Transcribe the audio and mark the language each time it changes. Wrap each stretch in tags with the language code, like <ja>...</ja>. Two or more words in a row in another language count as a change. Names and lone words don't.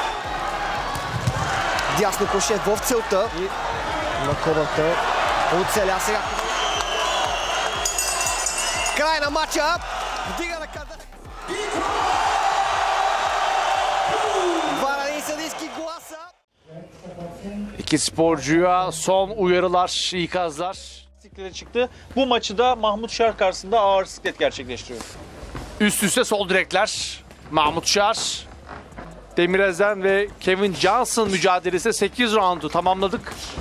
<bg>Дясно кроше в целта. И на Кобрата оцеля сега. Край на матча. Вдига ръка. 12 съдийски гласа.</bg> <tr>İki sporcuya son uyarılar, ikazlar. Çıktı. Bu maçı da Mahmut Şar karşısında ağır siklet gerçekleştiriyor. Üst üste sol direkler. Mahmut Şar, Demirez'den ve Kevin Johnson mücadelesi 8 roundu tamamladık.</tr>